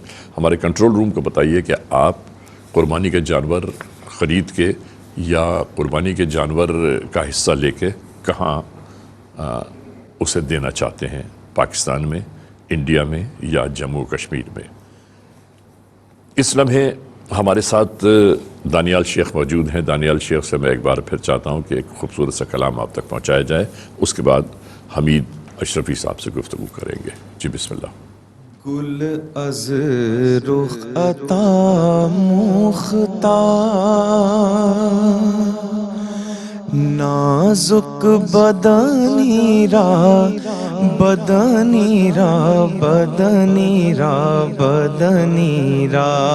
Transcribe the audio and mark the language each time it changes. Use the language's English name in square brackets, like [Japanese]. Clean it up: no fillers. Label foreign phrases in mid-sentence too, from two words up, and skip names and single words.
[Urdu] ہمارے کنٹرول روم کو بتائیے کہ آپ قربانی کے جانور خرید کے یا قربانی کے جانور کا حصہ لے کے کہاں اسے دینا چاہتے ہیں، پاکستان میں، انڈیا میں یا جموں کشمیر میں۔ اس لمحے ہمارے ساتھ دانیال شیخ موجود ہیں۔ دانیال شیخ سے میں ایک بار پھر چاہتا ہوں کہ ایک خوبصورت سا کلام آپ تک پہنچایا جائے، اس کے بعد حمید اشرفی صاحب سے گفتگو کریں گے۔ [Arabic] جی بسم اللہ۔ [Persian] گل از رخ عطا مختار، نازک بدنی را بدنی را بدنی را بدنی را،